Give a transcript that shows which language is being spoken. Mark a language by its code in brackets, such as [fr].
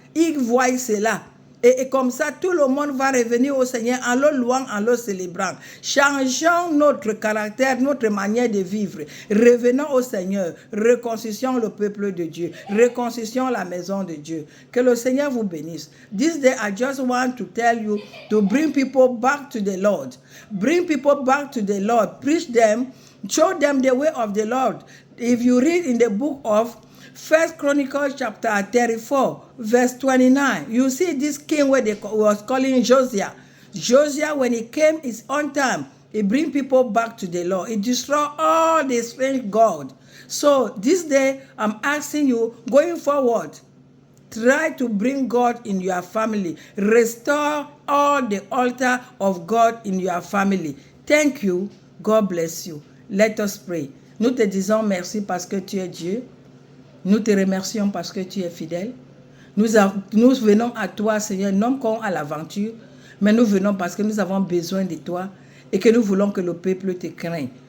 [fr] Ils voient cela. Et comme ça, tout le monde va revenir au Seigneur en le louant, en le célébrant. Changeons notre caractère, notre manière de vivre. Revenons au Seigneur. Reconstituons le peuple de Dieu. Reconstituons la maison de Dieu. Que le Seigneur vous bénisse. [en] This day, I just want to tell you to bring people back to the Lord. Bring people back to the Lord. Preach them. Show them the way of the Lord. If you read in the book of 1 Chronicles chapter 34, verse 29. You see this king where they was calling Josiah. Josiah, when he came, is on time. He bring people back to the Lord. He destroy all the strange gods. So this day, I'm asking you, going forward, try to bring God in your family. Restore all the altar of God in your family. Thank you. God bless you. Let us pray. [fr] Nous te disons merci parce que tu es Dieu. Nous te remercions parce que tu es fidèle. Nous venons à toi, Seigneur, non comme à l'aventure, mais nous venons parce que nous avons besoin de toi et que nous voulons que le peuple te craigne.